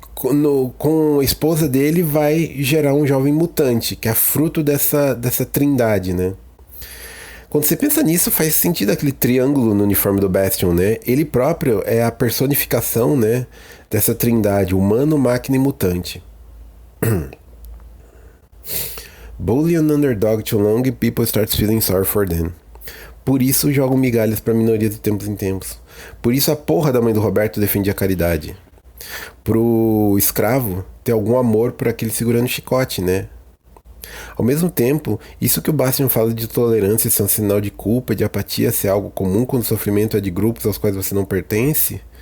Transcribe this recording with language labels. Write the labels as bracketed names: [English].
[Portuguese] Com a esposa dele vai gerar um jovem mutante, que é fruto dessa trindade, né? Quando você pensa nisso, faz sentido aquele triângulo no uniforme do Bastion, né? Ele próprio é a personificação, né, dessa trindade, humano, máquina e mutante. [English] Bully an underdog too long and people start feeling sorry for them. [Portuguese] Por isso jogam migalhas pra minoria de tempos em tempos. Por isso a porra da mãe do Roberto defendia a caridade. Pro escravo ter algum amor por aquele segurando chicote, né? Ao mesmo tempo, isso que o Bastion fala de tolerância ser um sinal de culpa, de apatia ser algo comum quando o sofrimento é de grupos aos quais você não pertence.